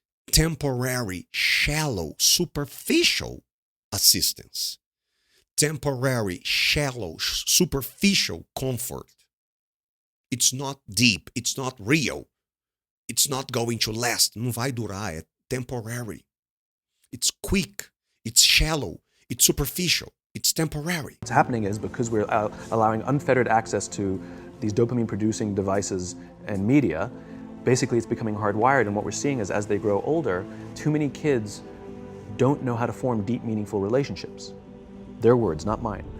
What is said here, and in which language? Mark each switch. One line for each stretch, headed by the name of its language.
English: Temporary, shallow, superficial assistance. Temporary, shallow, superficial comfort. It's not deep, it's not real. It's not going to last.
Portuguese: Não vai durar, é temporary.
English: It's quick, it's shallow, it's superficial, it's temporary. What's happening is because we're allowing unfettered access to these dopamine-producing devices and media, basically it's becoming hardwired, and what we're seeing is as they grow older, too many kids don't know how to form deep, meaningful relationships. Their words, not mine.